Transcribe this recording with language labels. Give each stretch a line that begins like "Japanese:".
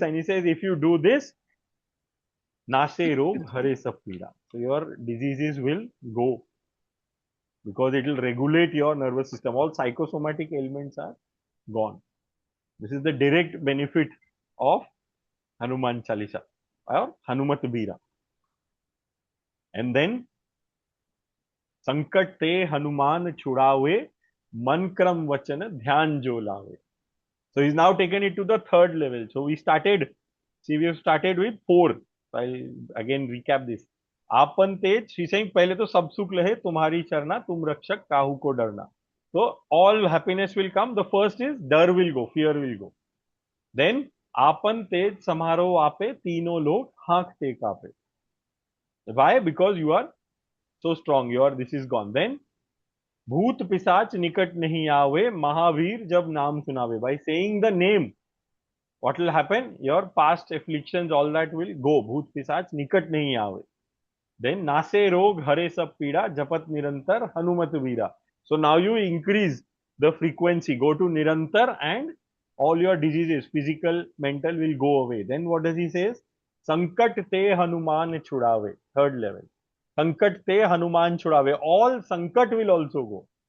English: And he says, if you do this,
Hindi: nase rog hare sab peeda.
English: So your diseases will go because it will regulate your nervous system. All psychosomatic ailments are gone. This is the direct benefit of Hanuman Chalisa or Hanumat Veera. And then
Hindi: संकट ते हनुमान छुड़ावे मन क्रम वचन ध्यान जो लावे.
English: So he's now taken it to the third level. So we have started with four. I'll again recap this.
Hindi: आपन तेज,
English: she's saying
Hindi: पहले तो सब सुख लहे तुम्हारी चरना, तुम रक्षक काहू को डरना.
English: So all happiness will come. The first is डर will go, fear will go. Then
Hindi: आपन तेज समारो आपे, तीनों लोग हाँकते कापे.
English: Why? Because you are so strong. This is gone. Then
Hindi: भूत पिशाच निकट नहीं आवे, महावीर जब नाम सुनावे.
English: By saying the name, what will happen? Your past afflictions, all that will go.
Hindi: भूत पिशाच निकट नहीं आवे.
English: Then
Hindi: नासे रोग हरे सब पीड़ा, जपत निरंतर हनुमत वीरा.
English: So now you increase the frequency. Go to nirantar and all your diseases, physical, mental, will go away. Then what does he say?
Hindi: संकट ते हनुमान छुड़ावे.
English: Third level.
Hindi: Sankat te Hanuman chudave.
English: All Sankat will also go.